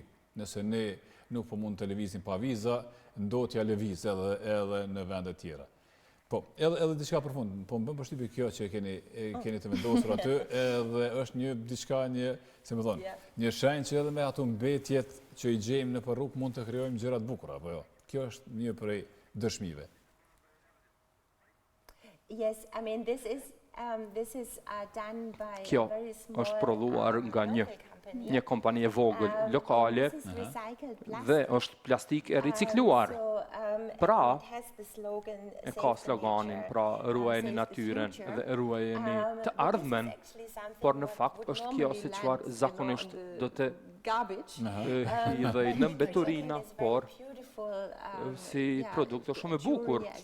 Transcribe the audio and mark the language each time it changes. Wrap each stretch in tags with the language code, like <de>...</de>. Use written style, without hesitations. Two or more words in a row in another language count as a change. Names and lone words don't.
<sq>Nëse ne nuk po mund të lëvizim pa viza, ndotja lëviz edhe në vende tjera. Po, edhe diçka për fund, po më bën përshtypje kjo që keni të vendosur aty, edhe është një diçka, si më thonë, një shenjë që edhe me ato mbetjet që i gjejmë në rrugë mund të krijojmë gjëra të bukura, apo jo. Kjo është një prej dëshmive.</sq> <en>Yes, I mean this is done by</en> <sq>Kjo është prodhuar nga një kompani e vogël lokale dhe është plastik e ricikluar. Pra, e ka sloganin, pra ruajeni natyren dhe ruajeni të ardhmen, por në fakt është kjo si çfarë zakonisht do të hidhej në mbeturina, por si produkt është shumë e bukur.</sq>